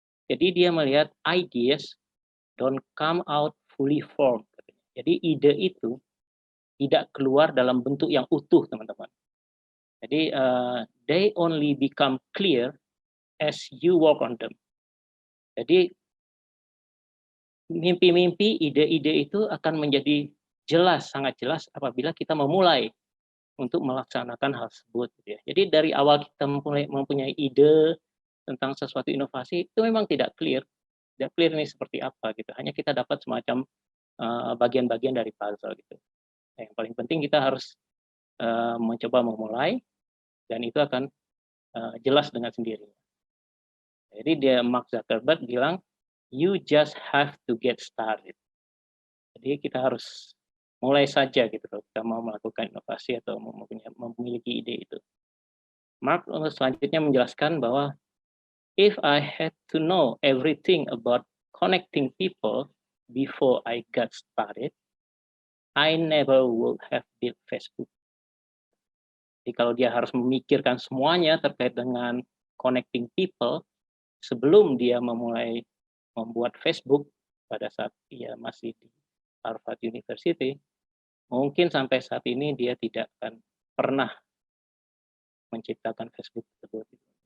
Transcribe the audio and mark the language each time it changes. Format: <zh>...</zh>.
<id>Jadi dia melihat</id> <en>ideas don't come out fully formed.</en> <id>Jadi ide itu tidak keluar dalam bentuk yang utuh, teman-teman. Jadi</id> <en>they only become clear as you work on them.</en> <id>Jadi mimpi-mimpi, ide-ide itu akan menjadi jelas, sangat jelas apabila kita memulai untuk melaksanakan hal tersebut. Gitu ya. Jadi dari awal kita mempunyai ide tentang sesuatu inovasi itu memang tidak clear ini seperti apa gitu. Hanya kita dapat semacam bagian-bagian dari puzzle gitu. Nah, yang paling penting kita harus mencoba memulai, dan itu akan jelas dengan sendirinya. Jadi dia Mark Zuckerberg bilang,</id> <en>you just have to get started.</en> <id>Jadi kita harus mulai saja gitu kalau kita mau melakukan inovasi atau memiliki ide itu. Mark selanjutnya menjelaskan bahwa</id> <en>if I had to know everything about connecting people before I got started, I never would have built Facebook.</en> <id>Jadi kalau dia harus memikirkan semuanya terkait dengan connecting people sebelum dia memulai membuat Facebook pada saat dia masih di Harvard University, mungkin sampai saat ini dia tidak akan pernah menciptakan Facebook tersebut.</id>